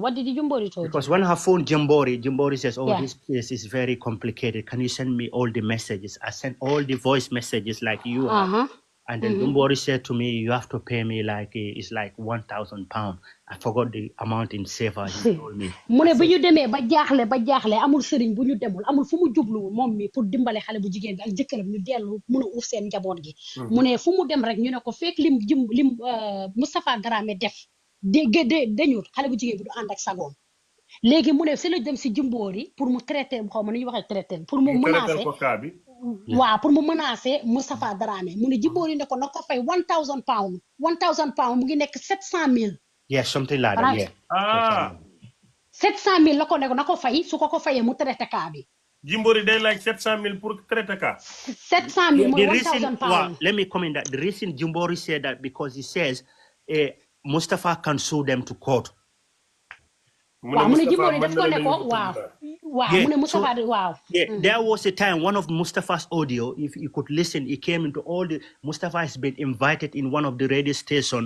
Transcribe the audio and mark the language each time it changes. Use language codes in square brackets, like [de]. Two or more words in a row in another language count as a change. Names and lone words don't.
[en] What did Jimbori told you? Because when her phone Jimbori says, oh, this case is very complicated. Can you send me all the messages? I sent all the voice messages like you have. And then Jimbori said to me, you have to pay me it's like £1,000. I forgot the amount in saver he told me. [wo] mu ne bu ñu demee ba jaaxle amul sëriñ bu ñu demul amul fu mu jublu moom mi pour dimbale xale bu jigéen bi ak jëkkëram ñu dellu mun a uuf seen njaboot gi. mu ne fu mu dem rek ñu ne ko fekk lim Mustapha Drammeh def dañu xale bu jigéen bi du ànd ak sagoom léegi mu ne si la dem si Jimbori pour mu traiter xaw ma nu ñuy waxee traiter pour mu menacer waaw pour mu menacer Mustapha Drammeh mu ne Jimbori ne ko na ko fay £1,000 mu ngi nekk 700,000. [en] Yeah, something like that. Yeah. [wo] 700,000 la ko ne ko na ko fay su ko fayee mu traiter cas bi. Jimbori day like 700,000 pour traiter cas. 700,000 mooy £1,000. [en] Let me comment that the reason Jimbori said that because he says Mustapha can sue them to court. Wow, there was a time, one of Mustafa's audio, if you could listen, he came into all the, Mustafa has been invited in one of the radio stations.